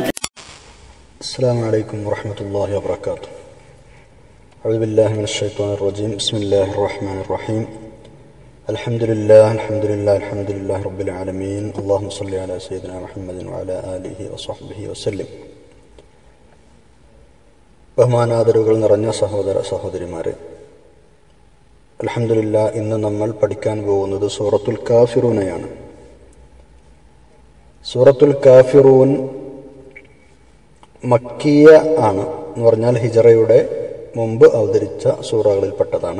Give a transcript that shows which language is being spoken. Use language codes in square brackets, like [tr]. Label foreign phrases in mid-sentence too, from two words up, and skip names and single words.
[ar] السلام عليكم ورحمة الله وبركاته. أعوذ بالله من الشيطان الرجيم. بسم الله الرحمن الرحيم. الحمد لله رب العالمين. اللهم صل على سيدنا محمد وعلى آله وصحبه وسلم. [ml] ബഹുമാനാദരവുകൾ നിറഞ്ഞ സഹോദര സഹോദരിമാരെ, അൽഹംദുലില്ലാഹ്, ഇന്ന് നമ്മൾ പഠിക്കാൻ പോകുന്നത് സൂറത്തുൽ കാഫിറൂനയാണ്. സൂറത്തുൽ കാഫിറൂൻ മക്കിയ ആണ് എന്ന് പറഞ്ഞാൽ ഹിജറയുടെ മുമ്പ് അവതരിച്ച സൂറകളിൽപ്പെട്ടതാണ്.